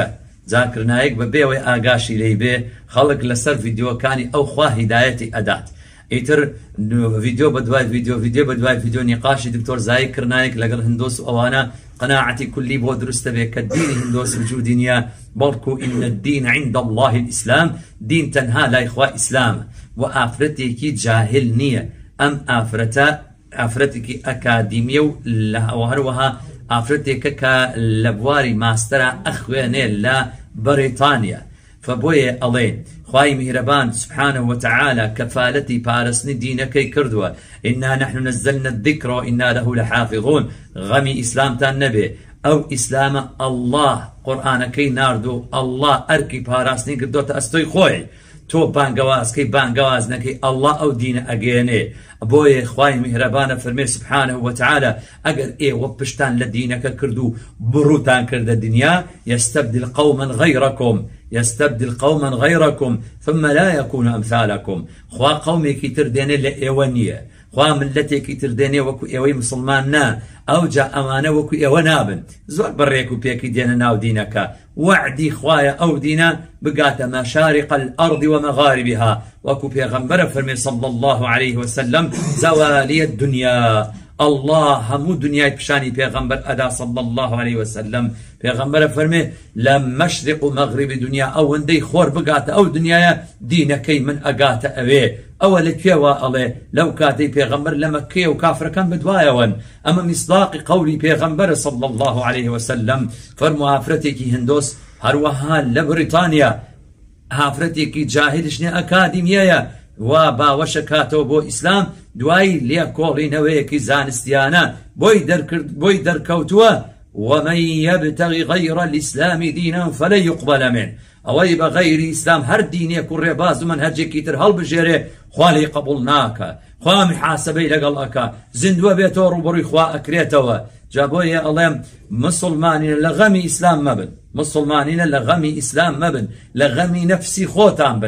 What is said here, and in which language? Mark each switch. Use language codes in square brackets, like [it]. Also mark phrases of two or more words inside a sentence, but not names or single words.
[ckb] زاکر نایک بەبێەوەی ئاگاشی لێی بێ خەڵک لەسەر ڤیدیۆکانی ئەو خوا هیدایەتی ئەدات. ئیتر ڤیدیۆ بە دوای ڤیدیۆ بە دوای ڤیدیۆ نیقاشی دکتۆر زاکر نایک لەگەڵ هندۆس و ئەوانە قەناعەتی کولی بۆ دروستە بێ کە دینی هندۆس وجودی نییە، بەڵکو [ar] ئین الدین عند الله الئیسلام، [ckb] دین تەنها لای خوا ئیسلامە و ئافرەتێکی جاهل نییە. ئەم ئافرەتە ئافرەتێکی ئەکادمیە و هەروەها ئافرەتێکە کە لە بواری ماستەرە ئەخوێنێ لە بەریتانیا. فبۆیە ئەڵێن خوای میهرەبان [ar] سبحانه وتعالى [ckb] کەفالەتی پارستنی دینەکەی کردووە، [ar] ئینا نحن نزلنا الذکر وئینا له لحافظون. [ckb] غەمی ئیسلامتان نەبێ، ئەو ئیسلامە ئەڵڵاه قورئانەکەی ناردو، ئەڵڵاه ئەرکی پاراستنی کردوتە ئەستۆی خۆی. تۆ بانگەوازکەی بانگەواز نەکەی، ئەڵڵاه ئەو دینە ئەگەێنێ. بۆیە خوای میهرەبانە فەرمێ [ar] سبحانه وتعالى [ckb] ئەگەر ئێوە پشتان لە دینەکە کردو بڕوتان کردە دنیا، [ar] يستبدل قوما غيركم يستبدل قوما غيركم ثم لا يكون أمثالكم. [ckb] خوا قومێکی تر دێنێ لە ئێوە نییە، خوا ملەتێکی تر دێنێ وەکو ئێوەی مسلمان نا، ئەو جا ئەمانە وەکو ئێوە نابن، زۆر بەڕێک و پێکی دێنە ناو دینەکە. وعدی خوایە ئەو دینە بگاتە [ar] مەشارق الأرض ومغاربها، [ckb] وەکو پێغەمبەرە فەرمێ [ar] صلى الله عليه وسلم زەوالی الدنیا. [ckb] الله هەموو دنیای پیشانی پێغەمبەر ئەدا [ar] صلى الله عليه وسلم. [ckb] پێغەمبەرە فەرمێ لە مەشرق و مەغریبی دنیا ئەوەندەی خۆر بگاتە ئەو دنیایە دینەکەی من ئەگاتە ئەوێ. ئەوە لەکوێوە ئەڵێ؟ لەو کاتەی پێغەمبەر لە مەککەیە و کافرەکان بدوایەوەن. ئەمە میسداقی قەولی پێغەمبەرە [ar] صلى الله عليه وسلم. [ckb] فەرموو ئافرەتێکی هندۆس هەروەها لە بریتانیا ئافرەتێکی جاهلیش نیە، ئەکادمیەیە و باوەشە کاتەوە بۆ ئیسلام. دوایی لێکۆڵینەوەیەکی زانستیانە بۆی دەرکەوتووە [ar] ومن يبتغي غير الإسلام دينا فلن يقبل منه. [ckb] ئەوەی بە غەیری ئیسلام هەر دینێک و ڕێباز و مەنهەجێکی تر هەڵبژێرێ خوا لێی قبوڵ ناکە، خوا محاسبەی لەگەڵ ئەکا، زیندووە بێتەوە ڕوبەڕووی خوا ئەکرێتەوە. جا بۆیە ئەڵێم مسلمانینە لە غەمی ئیسلام مەبن، مسلمانینە لە غەمی ئیسلام مەبن، لە غەمی نەفسی خۆتان بن.